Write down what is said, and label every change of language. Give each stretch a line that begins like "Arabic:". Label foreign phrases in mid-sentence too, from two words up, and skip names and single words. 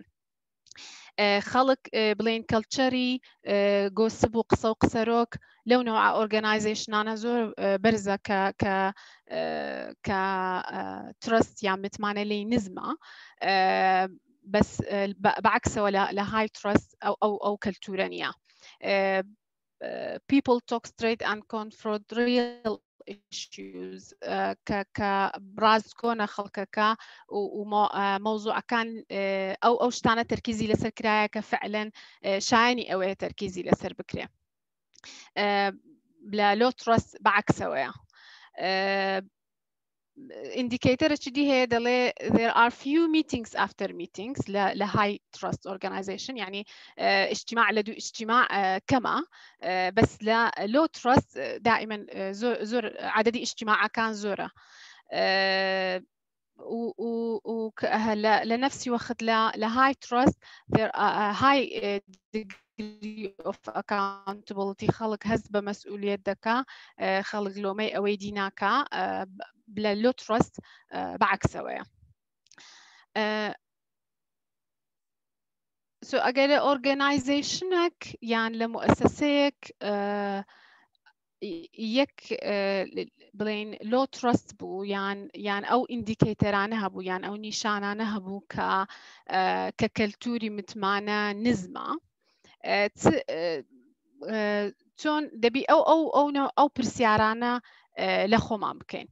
Central Kurdish: خەڵک بڵێن کەلچەری گۆسب و قسە و قسەرۆک لەو نەوعە ئۆرگانایزیشنانە زۆر بەرزە کە ترست یان متمانە لێی نزمە بەس بەعکسەوە لە
English: high trust
Central Kurdish: ئەو کەلتورە نییە.
English: People talk straight and confront real issues
Central Kurdish: کە ڕاستگۆنە خەڵکەکە و مەوزوعەکان ئەو شتانە تەرکیزی لەسەر کرایە کە فعلەن شایانی ئەوەیە تەرکیزی لەسەر بکرێ. لە
English: low trust
Central Kurdish: بەعکسەوەیە. ئیندیکیتەرێکی دی هەیە دەڵێ
English: there are few meetings after meetings
Central Kurdish: لە
English: high trust organization
Central Kurdish: یعنی اجتماع لە دوو اجتماع کەمە بەس لە
English: low trust
Central Kurdish: دائما زۆر عددی اجتماعەکان زۆرە و لە نفسی وەخت لە
English: high trust there are high degree of accountability
Central Kurdish: خەڵک هەست بە مەسئولیت دەکا خەڵک لۆمەی ئەوەی دیناکە لە
English: low trust
Central Kurdish: بەعکسەوەیە. ئەگەر لە ئۆرگانایزیشنێک یان لە مؤسسەیەک یەک بڵێن
English: low trust
Central Kurdish: بوو یان ئەو ئیندیکیتەرانە هەبوو یان ئەو نیشانانە هەبوو کە کەلتوری متمانە نزمە چۆن دەبی ئەو پرسیارانە لە خۆمان بکەین.